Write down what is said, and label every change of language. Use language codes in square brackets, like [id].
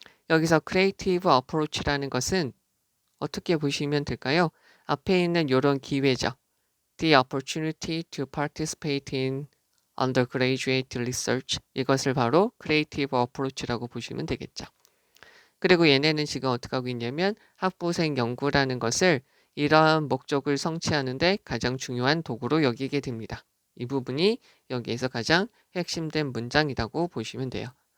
[ko] 여기서 creative approach라는 것은 어떻게 보시면 될까요? 앞에 있는 이런 기회죠. [en] The opportunity to participate in undergraduate research. [ko] 이것을 바로 creative approach라고 보시면 되겠죠. 그리고 얘네는 지금 어떻게 하고 있냐면 학부생 연구라는 것을 이러한 목적을 성취하는데 가장 중요한 도구로 여기게 됩니다. 이 부분이 여기에서 가장 핵심된 문장이라고 보시면 돼요.